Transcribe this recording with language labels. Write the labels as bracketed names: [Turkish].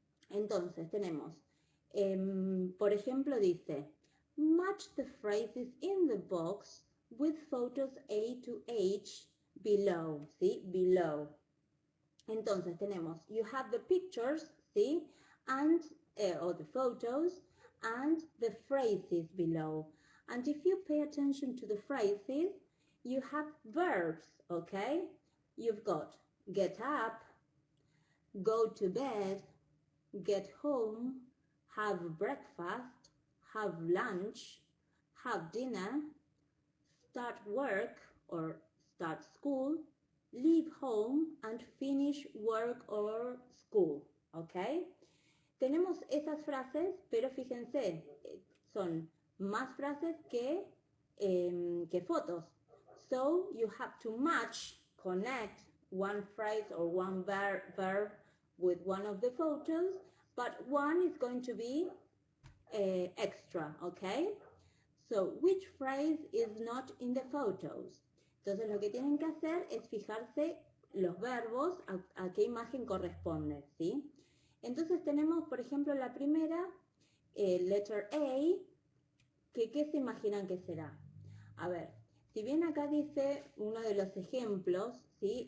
[Spanish] Entonces tenemos, por ejemplo, dice, [English] match the phrases in the box with photos A to H below, ¿sí? Below. [Spanish] Entonces tenemos, [English] you have the pictures, ¿sí? And, or the photos, and the phrases below. And if you pay attention to the phrases, you have verbs, okay? You've got get up, go to bed, get home, have breakfast, have lunch, have dinner, start work or start school, leave home and finish work or school, ¿ok? [Spanish] Tenemos esas frases, pero fíjense, son más frases que fotos. [English] So you have to match, connect one phrase or one verb with one of the photos, but one is going to be extra, okay? So, which phrase is not in the photos? [Spanish] Entonces lo que tienen que hacer es fijarse los verbos a qué imagen corresponde, ¿sí? Entonces tenemos, por ejemplo, la primera, [English] letter A, [Spanish] que ¿qué se imaginan que será? A ver, si bien acá dice uno de los ejemplos, ¿sí?